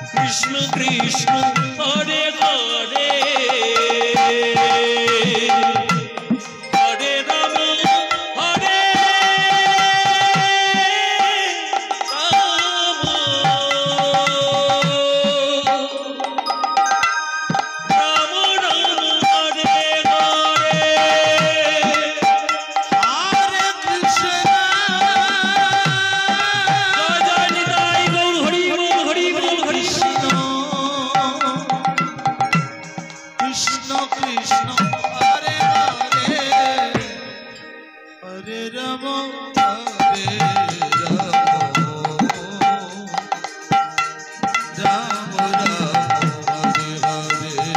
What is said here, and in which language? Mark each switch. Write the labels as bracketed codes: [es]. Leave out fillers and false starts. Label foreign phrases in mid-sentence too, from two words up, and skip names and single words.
[sa] কৃষ্ণ কৃষ্ণ হরে হরে হরে রাম হরে রাম রাম রাম হরে হরে हरे कृष्ण, [bn] জয় জয় নিতাই গৌর হরি বল হরি বল হরি বল। [sa] कृष्ण कृष्ण, हरे हरे, हरे राम, हरे राम, राम राम, हरे हरे.